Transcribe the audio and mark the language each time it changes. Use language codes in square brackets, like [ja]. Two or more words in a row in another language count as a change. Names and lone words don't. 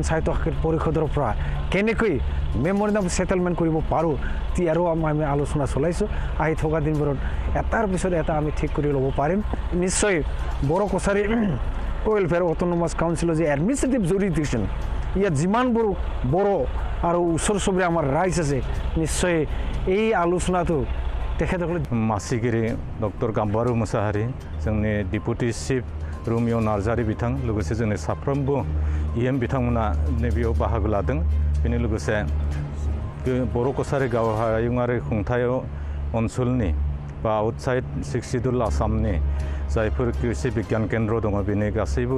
[as] সাহিত্য সাথী পৰিষদৰ পৰা কেনেকৈ [en] memorandum settlement [as] কৰিব পাৰোঁ আৰু আমি আলোচনা চলাইছোঁ আহি থকা দিনবোৰত এটাৰ পিছত এটা আমি ঠিক কৰি ল'ব পাৰিম নিশ্চয় বড়ো কছাৰী ৱেলফেয়াৰ অট'নমাছ কাউন্সিলৰ যে [en] administrative jurisdiction [as] ইয়াত যিমানবোৰ বড়ো আৰু ওচৰ চুবুৰীয়া আমাৰ ৰাইজ আছে নিশ্চয় এই আলোচনাটো তেখেতসকলে [brx] मासिगिरि डक्टर गाम्बारु मोसाहारि जोंनि [en] deputy chief [brx] रमिय' नार्जारि बिथां लोगोसे जोंनि साफ्रोमबो इएम बिथांमोना नैबेयाव बाहागो लादों बेनि लोगोसे बर' कछारी गाव हायुङारि खुंथाय ओनसोलनि बा [en] outside 6 schedule [brx] आसामनि जायफोर कृषि बिगियान केन्द्र दङ बेनि गासैबो